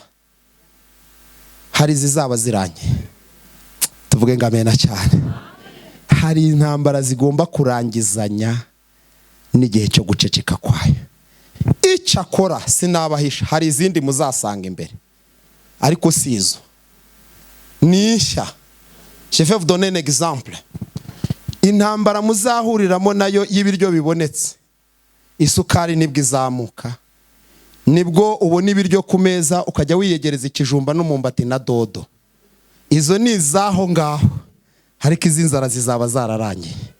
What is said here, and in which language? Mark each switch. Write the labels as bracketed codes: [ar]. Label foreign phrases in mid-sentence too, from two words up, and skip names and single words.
[rw] Hari zizaba zirangiye. Tuvuge ngo amena cyane. Hari intambara zigomba kurangizanya n'igihe cyo guceceka kwayo. Icyakora sinabahisha, hari izindi muzasanga imbere, ariko sizo nisha. [fr] Je vais vous donner un exemple. [rw] Intambara muzahuriramo nayo y'ibiryo bibonetse. Isukari nibwo izamuka, nibwo ubona ibiryo ku meza ukajya wiyegereza ikijumba n'umumbati na dodo. Izo ni izaho ngaho, ariko izi nzara zizaba zararangiye.